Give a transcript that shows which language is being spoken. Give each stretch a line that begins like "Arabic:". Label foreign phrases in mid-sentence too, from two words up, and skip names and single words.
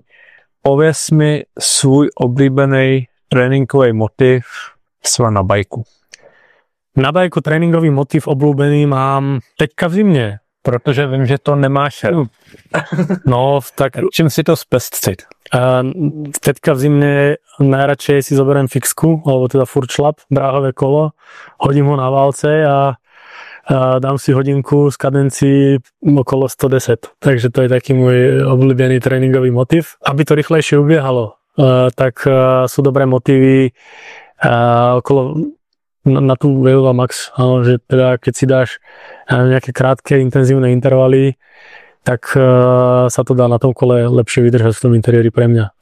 Czech: Pověz mi svůj oblíbený tréninkový motiv sva na bajku.
Slovak: Na bajku tréningový motiv obľúbený mám
Czech: teďka v zimě, protože vím, že to nemáš. No, tak čím si to zpestřit? Teďka v zimě
Slovak: najradšej si zoberiem fixku, alebo teda furt šlap, dráhové kolo, hodím ho na válce a dám si hodinku z kadencií okolo 110. Takže to je taký môj obľúbený tréningový motiv. Aby to rýchlejšie ubiehalo, tak sú dobré motívy okolo na tú VO2 max, že teda keď si dáš nejaké krátke intenzívne intervaly, tak sa to dá na tom kole lepšie vydržať v tom interiéri pre mňa.